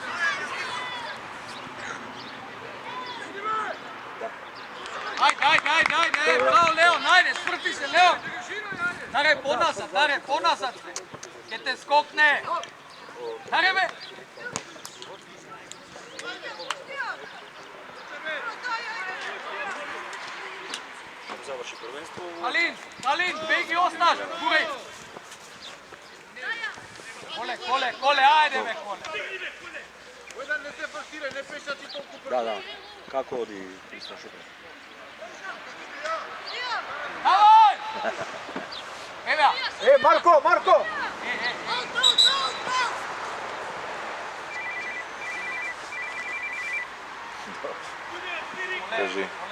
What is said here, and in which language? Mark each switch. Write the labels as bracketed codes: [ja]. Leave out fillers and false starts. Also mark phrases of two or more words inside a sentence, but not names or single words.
[mk] Ајде, браво, Леон, ајде, сврти се, Леон! Даре понасад, ке те скокне! Даре, бе! заврши првенство. Алин, беги осташ, гурај! Коле, ајде, бе, Коле! Којдан не се форсирај, не пешачи толку брзо. Да. Како оди Кристијан Шупер? Давај! Еве! Марко! Кажи.